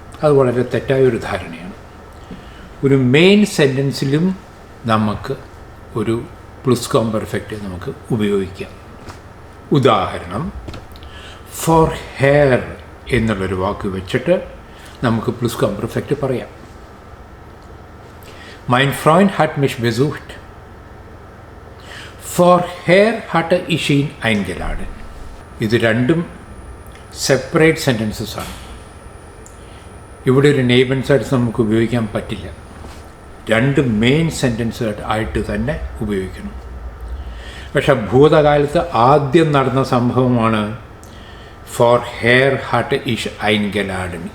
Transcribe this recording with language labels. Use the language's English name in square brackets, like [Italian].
[Malayalam] അത് വളരെ തെറ്റായൊരു ധാരണയാണ്. ഒരു മെയിൻ സെൻറ്റൻസിലും നമുക്ക് ഒരു പ്ലുസ്ക്വാം പെർഫെക്റ്റ് നമുക്ക് ഉപയോഗിക്കാം. ഉദാഹരണം, ഫോർ ഹെയർ എന്നുള്ളൊരു വാക്ക് വെച്ചിട്ട് നമുക്ക് പ്ലുസ്ക്വാം പെർഫെക്റ്റ് പറയാം. [German] Mein Freund hat mich besucht. Vorher hatte ich ihn eingeladen. [Malayalam] ഇത് രണ്ടും സെപ്പറേറ്റ് സെൻറ്റൻസസ് ആണ്. ഇവിടെ ഒരു നെയ്ബൻ സെറ്റ്സ് നമുക്ക് ഉപയോഗിക്കാൻ പറ്റില്ല. രണ്ട് മെയിൻ സെൻറ്റൻസ് ആയിട്ട് തന്നെ ഉപയോഗിക്കണം. പക്ഷെ ഭൂതകാലത്ത് ആദ്യം നടന്ന സംഭവമാണ് ഫോർ ഹെയർ ഹട്ട് ഇഷ് ഐൻഗലാഡൻ.